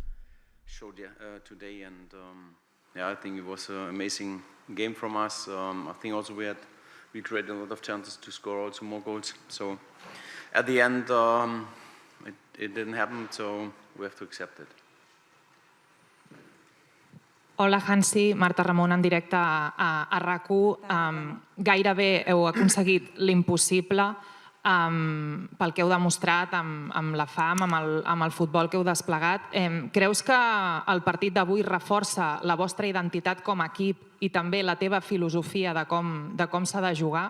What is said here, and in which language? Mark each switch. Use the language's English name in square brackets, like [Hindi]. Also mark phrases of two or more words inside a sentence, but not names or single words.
[English] Showed today, and I think it was an amazing game from us. I think also we created a lot of chances to score also more goals. So at the end, it didn't happen, so we have to accept it. [Catalan] Hola, Hansi. Marta Ramon en directe a RAC1. Gairebé heu aconseguit l'impossible pel que heu demostrat amb la fam, amb el futbol que heu desplegat. Creus que el partit d'avui reforça la vostra identitat com a equip i també la teva filosofia de com s'ha de jugar?